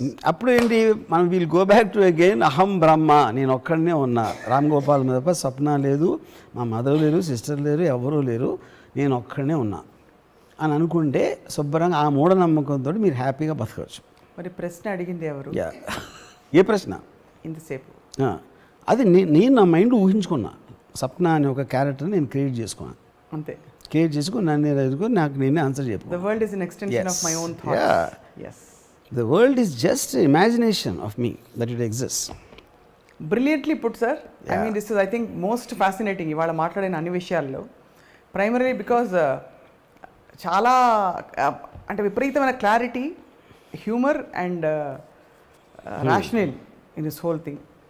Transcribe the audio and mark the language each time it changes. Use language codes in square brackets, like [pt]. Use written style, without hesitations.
[te] అప్పుడు ఏంటి, మనం [en] we'll go back to again [te] అహం బ్రహ్మ, నేను ఒక్కడనే ఉన్నా, రామ్ గోపాల్ మీద తప్ప స్వప్న లేదు, మా మదర్ లేరు, సిస్టర్ లేరు, ఎవరూ లేరు, నేను ఒక్కడనే ఉన్నా అని అనుకుంటే శుభ్రంగా ఆ మూఢనమ్మకంతో మీరు హ్యాపీగా బతకవచ్చు. మరి ప్రశ్న అడిగింది ఎవరు? ఏ ప్రశ్న? ఇంతసేపు అది నేను నా మైండ్ ఊహించుకున్నా. స్వప్న అనే ఒక క్యారెక్టర్ నేను క్రియేట్ చేసుకున్నాను, అంతే. క్రియేట్ చేసుకుని నన్ను ఎదుర్కొని నాకు నేనే ఆన్సర్ చెప్పు. [en] The world is an extension of my own thoughts. Yes. The world is just imagination of me that it exists. Brilliantly put, sir. I mean, this is, I think, most fascinating. [te] ఇవాళ మాట్లాడిన అన్ని విషయాల్లో primary because చాలా అంటే విపరీతమైన clarity, [en] Humour and rational in this whole thing.